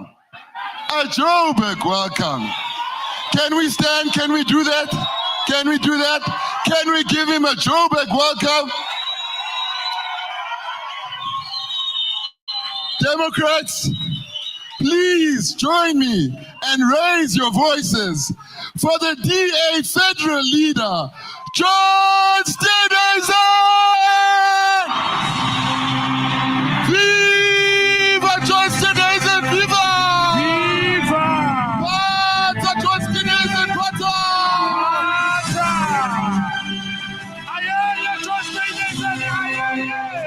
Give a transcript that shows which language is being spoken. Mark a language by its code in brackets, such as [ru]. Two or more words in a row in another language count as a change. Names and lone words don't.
[en] A Joburg welcome. Can we stand? Can we do that? Can we do that? Can we give him a Joburg welcome? Democrats, please join me and raise your voices for the DA federal leader, John Steenhuisen! Viva John Steenhuisen, viva! Viva! Bata John Steenhuisen, bata! Ayaya John Steenhuisen, ayaya!